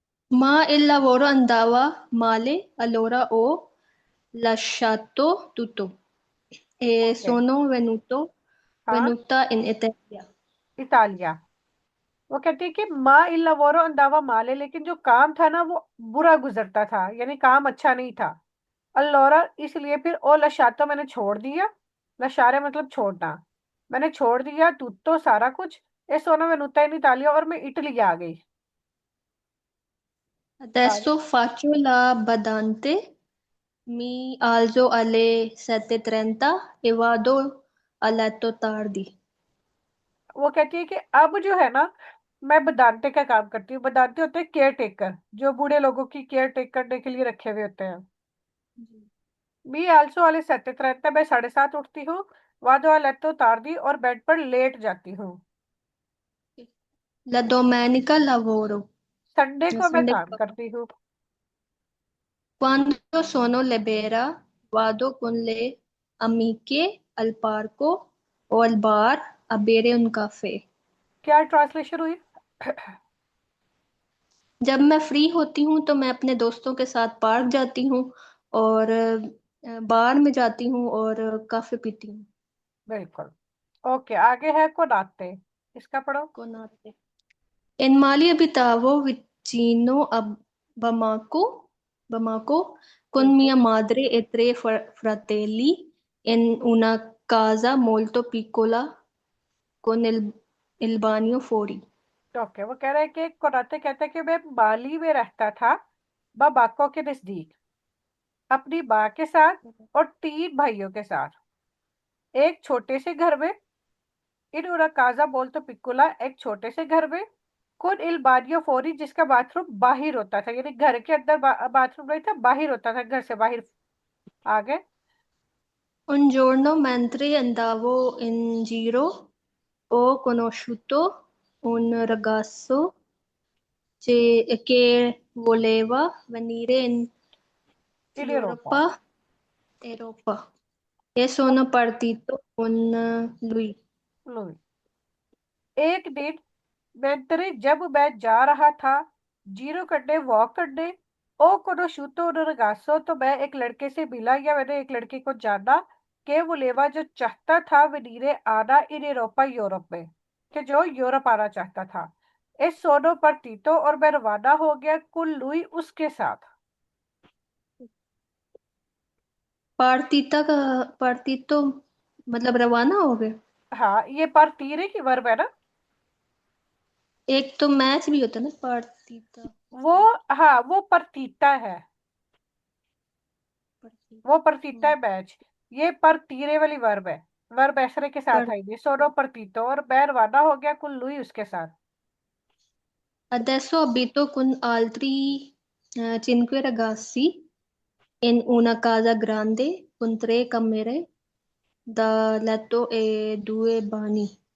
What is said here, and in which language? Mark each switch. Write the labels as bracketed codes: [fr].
[it] Ma il lavoro andava male, allora ho lasciato tutto e sono [hi] हाँ, [it] venuta in Italia. इतालिया। [hi] वो कहती है कि [it] माँ इल लवोरो अंदावा माले, [hi] लेकिन जो काम था ना वो बुरा गुजरता था, यानी काम अच्छा नहीं था। अल्लोरा, इसलिए फिर [it] ओ लशातो, [hi] मैंने छोड़ दिया। लशारे मतलब छोड़ना। मैंने छोड़ दिया [it] tutto, [hi] सारा कुछ। [it] ए सोना venuta in Italia, [hi] और मैं इटली आ गई। सारी। [it] Adesso faccio la badante, mi alzo alle 7:30 e vado a letto tardi. [hi] वो कहती है कि अब जो है ना, मैं बदांते का काम करती हूँ। बदांते होते हैं केयर टेकर, जो बूढ़े लोगों की केयर टेक करने के लिए रखे हुए होते हैं। [it] मी आल्सो वाले 7:30, [hi] मैं 7:30 उठती हूँ। [it] वादो वालेतो [hi] उतार दी, और बेड पर लेट जाती हूँ। [it] La domenica lavoro. [hi] संडे को मैं [en] Sunday [hi] काम करती हूँ। [it] quando sono libera vado con le amiche al parco o al bar a bere un caffè. [hi] क्या ट्रांसलेशन हुई? जब मैं फ्री होती हूँ तो मैं अपने दोस्तों के साथ पार्क जाती हूँ और बार में जाती हूँ और काफे पीती हूँ। बिल्कुल। ओके, आगे है कोनाते, इसका पढ़ो। कौन आते? [it] In mali abitavo vicino a Bamako, Bamako con [hi] बिल्कुल। [it] mia madre e tre fratelli in una casa molto piccola con il bagno fuori. [hi] Okay, वो कह रहा है कि कोनाते कहता है कि मैं माली में रहता था, बाको के नजदीक, अपनी माँ के साथ और 3 भाइयों के साथ, एक छोटे से घर में। [it] इन उना काजा बोल तो पिकुला, [hi] एक छोटे से घर में। [it] कुन इल बानियो फोरी, [hi] जिसका बाथरूम बाहर होता था, यानी घर के अंदर बाथरूम नहीं था, बाहर होता था, घर से बाहर। आगे। [it] Un giorno mentre andavo in giro ho conosciuto un ragazzo che voleva venire in इन यूरोपा। Europa, Europa e sono partito con lui. लुई। [hi] एक दिन मेंतरे, जब मैं जा रहा था जीरो करने, वॉक करने, [it] ओ कोनो शूतो रगासो, [hi] तो मैं एक लड़के से मिला, या मैंने एक लड़के को जाना, के वो लेवा, जो चाहता था वनीरे आना [it] इन यूरोपा, [hi] यूरोप में, कि जो यूरोप आना चाहता था। इस [it] सोनो पर तीतो, [hi] और मैं रवाना हो गया [it] कुल लुई, [hi] उसके साथ। पार्थिता का पार्थितो मतलब रवाना हो गए। हाँ, ये पर तीरे की वर्ब है ना। एक तो मैच भी होता है ना, पार्थिता वो, हाँ वो परतीता है। वो परतीता हम्म, है मैच। ये पर तीरे वाली वर्ब है। वर्ब ऐसरे के साथ पर आएगी, [it] सोनो परतीतो, [hi] और मैं रवाना हो गया [it] कुल लुई, [hi] उसके साथ। [it] adesso abito con altri 5 ragazzi in una casa grande con 3 camere da letto e 2 bagni.